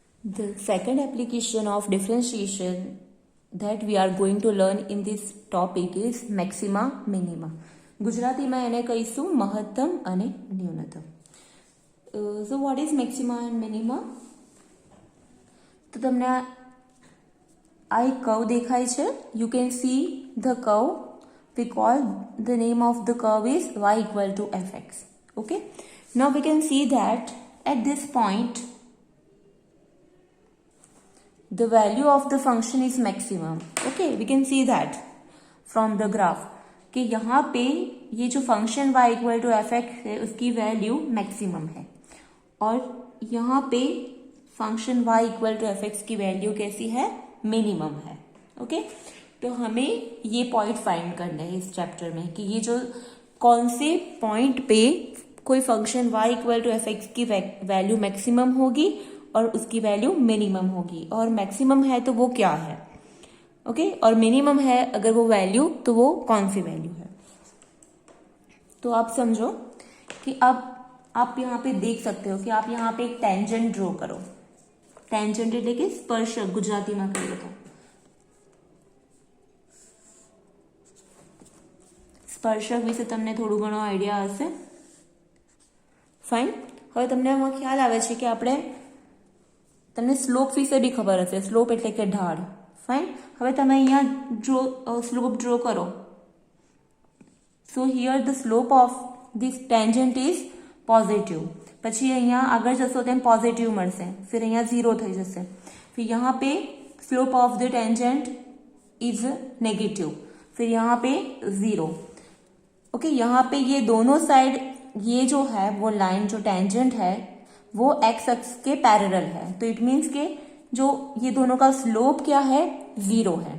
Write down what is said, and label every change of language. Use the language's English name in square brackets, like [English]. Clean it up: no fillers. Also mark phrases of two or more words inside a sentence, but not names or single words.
[English] The second application of differentiation that we are going to learn in this topic is maxima minima. [Gujarati] ગુજરાતીમાં એને કહીશું મહત્તમ અને ન્યૂનતમ. [English] So what is maxima and minima? [Gujarati] તો તમને આ એક કર્વ દેખાય છે. [English] You can see the curve. We call the name of the curve is y equal to fx. Okay. Now we can see that at this point the value of the function is maximum. Okay, we can see that from the graph [Hindi] कि यहाँ पे ये जो [English] function y equal to f x [Hindi] है उसकी [English] value maximum [Hindi] है और यहाँ पे [English] function y equal to f x [Hindi] की वैल्यू कैसी है, मिनिमम है. ओके, तो हमें ये [English] point find [Hindi] करना है इस चैप्टर में कि ये जो कौन से पॉइंट पे कोई [English] function y equal to f x [Hindi] की [English] value maximum [Hindi] होगी और उसकी [English] value minimum [Hindi] होगी, और मैक्सिमम है तो वो क्या है. ओके, और मिनिमम है अगर वो वैल्यू तो वो कौन सी वैल्यू है. तो आप समझो कि अब आप यहाँ पे देख सकते हो कि आप यहाँ पे एक [English] tangent draw [Hindi] करो. [Gujarati] टेंजेंट એટલે કે સ્પર્શક ગુજરાતીમાં કહીએ તો સ્પર્શક વિશે તમને થોડું ઘણો આઈડિયા હશે. ફાઇન, હવે તમને આમાં ખ્યાલ આવે છે કે આપણે તમને સ્લોપ વિશે બી ખબર હશે. સ્લોપ એટલે કે ઢાળ. ફાઇન, હવે તમે અહીંયા [English] slope draw [Gujarati] કરો. [English] So here the slope of this tangent is positive. [Gujarati] પછી અહીંયા આગળ જશો તેમ પોઝિટિવ મળશે, फिर અહીંયા 0 થઈ જશે. [Hindi] फिर यहाँ पे [English] slope of the tangent is negative, [Hindi] फिर यहाँ पे 0. ओके, यहाँ पे ये दोनों साइड ये जो है वो लाइन जो टेंजेंट है वो एक्स एक्स के पैरेलल है. तो [English] it means [Hindi] के जो ये दोनों का स्लोप क्या है, 0 है.